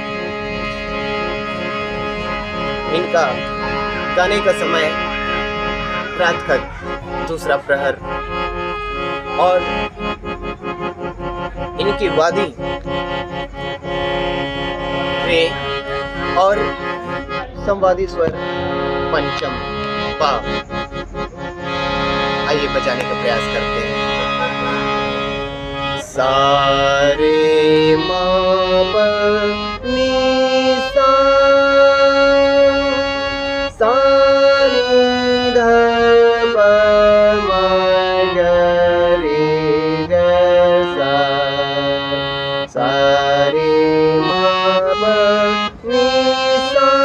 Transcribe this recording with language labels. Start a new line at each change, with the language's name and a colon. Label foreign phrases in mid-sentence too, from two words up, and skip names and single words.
Hindi: इनका गाने का समय रात का दूसरा प्रहर और इनकी वादी रे और संवादी स्वर पंचम पा। आइए बजाने का प्रयास करते हैं। सा रे मा प नी सा, सा नी ध प म ग रे ग सा, सा रे मा प नी सा,